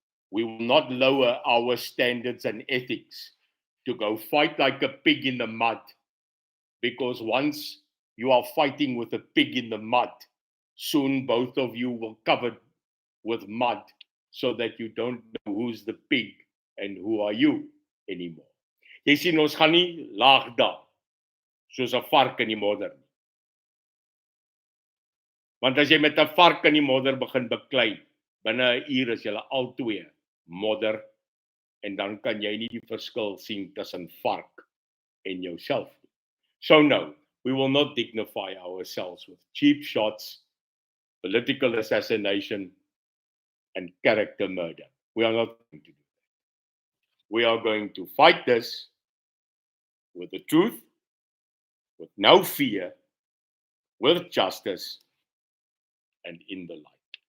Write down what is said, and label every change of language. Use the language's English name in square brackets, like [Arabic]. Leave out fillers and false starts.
[English] We will not lower our standards and ethics to go fight like a pig in the mud, because once you are fighting with a pig in the mud, soon both of you will covered with mud, so that you don't know who's the pig and who are you anymore. [Afrikaans] Jy sien, ons gaan nie laag daal soos 'n vark in die modder nie. Want as jy met 'n vark in die modder begin beklei, binne 'n uur is julle albei modder, en dan kan jy nie die verskil sien tussen vark en jouself nie. [English] So no, we will not dignify ourselves with cheap shots, political assassination, and character murder. We are not going to do that. We are going to fight this with the truth, with no fear, with justice, and in the light.